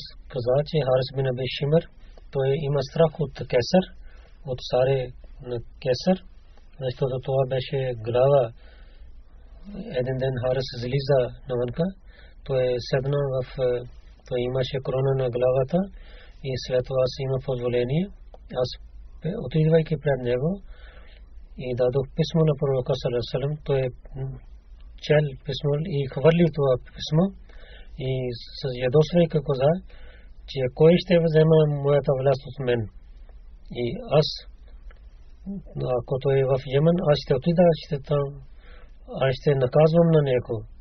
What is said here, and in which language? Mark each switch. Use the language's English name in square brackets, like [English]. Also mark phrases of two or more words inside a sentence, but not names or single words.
[Bulgarian] Каза, че Харис бин Аби Шимр, той има страх от Кесар, от царе на Кесар, защото това беше глава. Един ден Харис излиза навънка, той седна той имаше корона на главата и след това си има позволение. Аз отидвайки пред него и дадох писмо на пророка [Arabic] صلى الله عليه وسلم, [Bulgarian] той чел писмо и хвърли това писмо и с ядосвайки каза, че кой ще взема моята власт от мен. И аз, ако той е в Йемен, аз ще отида, аз ще наказвам на него.